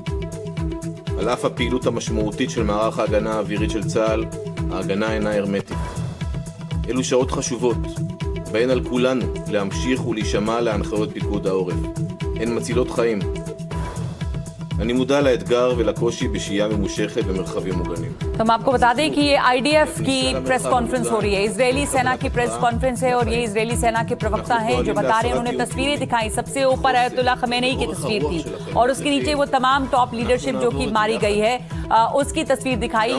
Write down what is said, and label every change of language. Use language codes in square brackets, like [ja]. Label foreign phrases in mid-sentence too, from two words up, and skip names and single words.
[he] על אף הפעילות המשמעותית של מערך ההגנה האווירית של צה"ל, ההגנה אינה הרמטית. אלו שעות חשובות, בהן על כולנו להמשיך ולהישמע להנחיות פיקוד העורף. הן מצילות חיים. אני מודע לאתגר ולקושי בשהייה ממושכת במרחבים מוגנים. [hi] हम आपको बता दें कि ये आईडीएफ की [en] press conference [hi] हो रही है। इजरायली सेना की [en] press conference [hi] है और ये इजरायली सेना के प्रवक्ता हैं जो बता रहे हैं, उन्होंने तस्वीरें दिखाई। सबसे ऊपर अयतुल्ला खमेनी की तस्वीर थी और उसके नीचे वो तमाम [en] top leadership [hi] जो कि मारी गई है उसकी तस्वीर दिखाई।